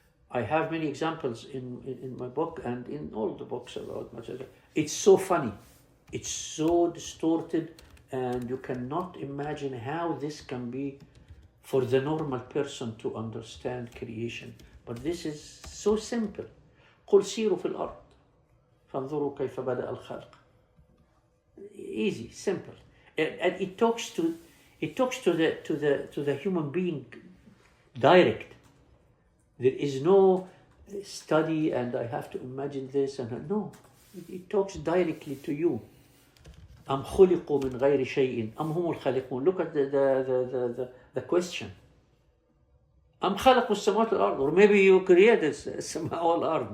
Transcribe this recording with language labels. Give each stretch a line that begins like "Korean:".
English: I have many examples in my book and in all the books about material. It's so funny. It's so distorted, and you cannot imagine how this can be for the normal person to understand creation. But this is so simple.
Arabic: قل سيروا في الأرض فانظروا كيف بدأ الخلق.
English: Easy, simple, and it talks to the human being direct. There is no study, and I have to imagine this, and no, it talks directly to you.
Arabic: أم خلقوا من غير شيء أم هم الخالقون.
English: Look at the question.
Arabic: أم خلقوا السماوات والأرض,
English: or maybe you created
Arabic: السماء والأرض.